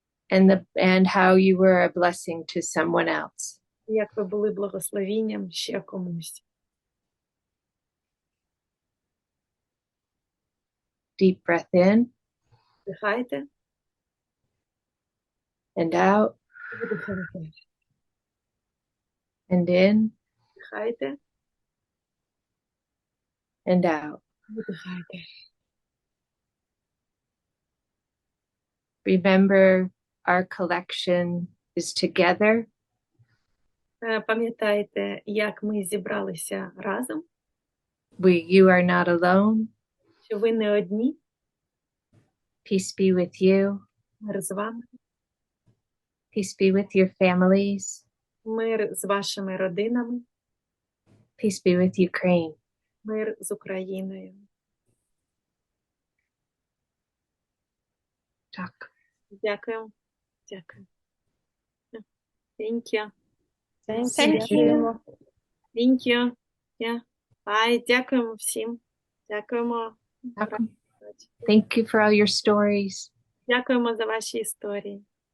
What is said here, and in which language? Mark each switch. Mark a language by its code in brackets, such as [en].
[en] And how you were a blessing to someone else. [uk] Як ви були благословінням ще комусь. [en] Deep breath in [uk] Вдихайте. [en] and out [uk] Видихайте. [en] and in [uk] Вдихайте. [en] and out. [uk] Видихайте. [en] Remember, our collection is together. [uk] Пам'ятайте, як ми зібралися разом, [en] You are not alone. [uk] що ви не одні, [en] Peace be with you. [uk] мир з вами, [en] Peace be with your families. [uk] мир з вашими родинами, [en] Peace be with Ukraine. [uk] мир з Україною. Так. Дякую. Дякую. [en] Thank you. Thank you. Thank you. Yeah. Bye. [uk] Дякуємо всім. Дякуємо. [en] Thank you for all your stories. [uk] Дякуємо за ваші історії.